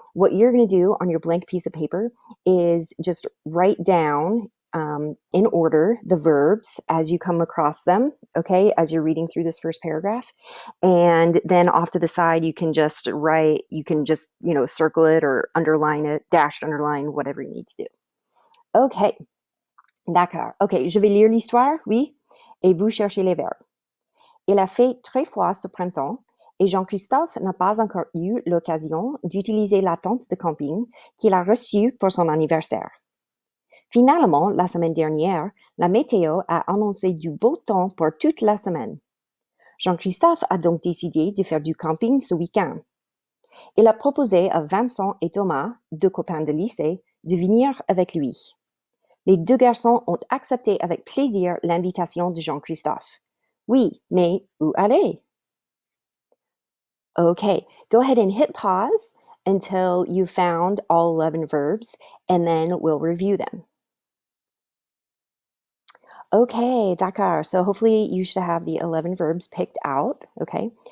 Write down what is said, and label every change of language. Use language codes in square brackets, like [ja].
[en] What you're going to do on your blank piece of paper is just write down in order the verbs as you come across them, okay, as you're reading through this first paragraph. And then off to the side, you can just write, circle it or underline it, dashed underline, whatever you need to do. [fr] Okay, d'accord. Ok, je vais lire l'histoire, oui, et vous cherchez les verbes. Il a fait très froid ce printemps et Jean-Christophe n'a pas encore eu l'occasion d'utiliser la tente de camping qu'il a reçue pour son anniversaire. Finalement, la semaine dernière, la météo a annoncé du beau temps pour toute la semaine. Jean-Christophe a donc décidé de faire du camping ce week-end. Il a proposé à Vincent et Thomas, deux copains de lycée, de venir avec lui. Les deux garçons ont accepté avec plaisir l'invitation de Jean-Christophe. Oui, mais où aller? [en] Okay, go ahead and hit pause until you found all 11 verbs, and then we'll review them. Okay, [fr] d'accord. [en] So hopefully you should have the 11 verbs picked out, okay?